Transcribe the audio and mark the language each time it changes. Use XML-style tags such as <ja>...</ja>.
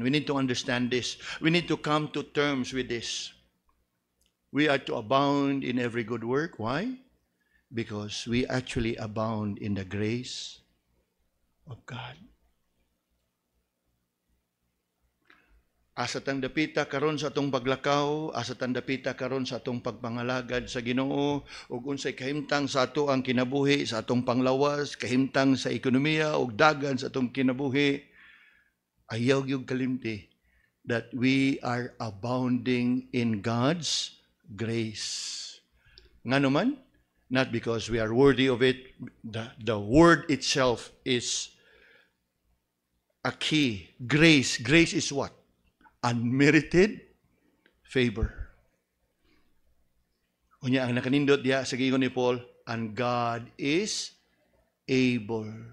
<en>We need to understand this. We need to come to terms with this. We are to abound in every good work. Why? Because we actually abound in the grace of God.</en> <ceb>Asa tang dapita karon sa atong paglakaw, asa tang dapita karon sa atong pagpangalagad sa Ginoo, ug unsay kahimtang sa ato ang kinabuhi sa atong panglawas, kahimtang sa ekonomiya ug dagan sa atong kinabuhi, ayaw gyud kalimti</ceb> <en>that we are abounding in God's grace.</en> <ceb>Ngano man?</ceb> <en>Not because we are worthy of it. The word itself is a key. Grace. Grace is what? Unmerited favor.</en> <ceb>Unya ang nakanindot diya sa giingon ni Paul,</ceb> <en>and God is able.</en>